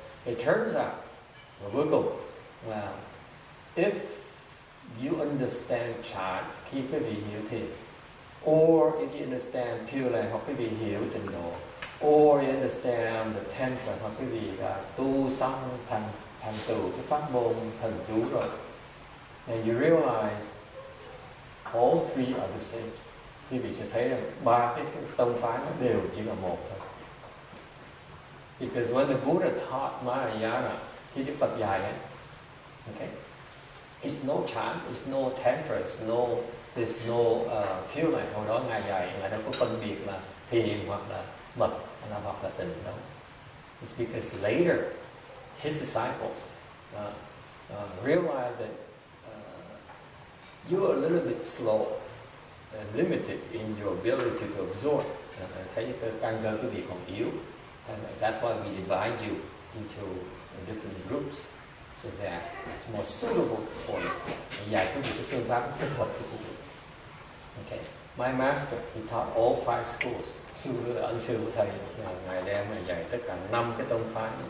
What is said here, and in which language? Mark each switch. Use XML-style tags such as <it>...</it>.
<en>It turns out,</en> <vi>và cuối cùng,</vi> <en>well, if you understand Chan,</en> <vi>khi quý vị hiểu thiền,</vi> <en>or if you understand Pure Land,</en> <vi>hoặc quý vị hiểu tịnh độ,</vi> <en>or you understand the tantra,</en> <vi>hoặc quý vị đã tu xong thành tựu cái pháp môn thần chú rồi,</vi> <en>and you realize all three are the same.</en> <vi>Quý vị sẽ thấy rằng ba cái tông phái nó đều chỉ là một thôi.</vi> <en>Because when the Buddha taught Mahayana,</en> <vi>khi Đức Phật dạy ấy,</vi> <en>okay, it's no Chan, it's no tantra, there's no Pure Land.</en> <vi>Hồi đó ngài dạy, ngài đâu có phân biệt là thiền hoặc là mật hoặc là tịnh đâu.</vi> <en>It's because later his disciples realized that you are a little bit slow and limited in your ability to absorb.</en> <vi>Thấy cái căn cơ quý vị còn yếu,</vi> <en>and that's why we divide you into different groups so that it's more suitable for you.</en> <vi>Dạy quý vị cái phương pháp thích hợp cho quý vị.</vi> <en>Okay. My master, he taught all five schools.</en> <vi>Ân sư của thầy ngài đem dạy tất cả 5 cái tông phái.</vi>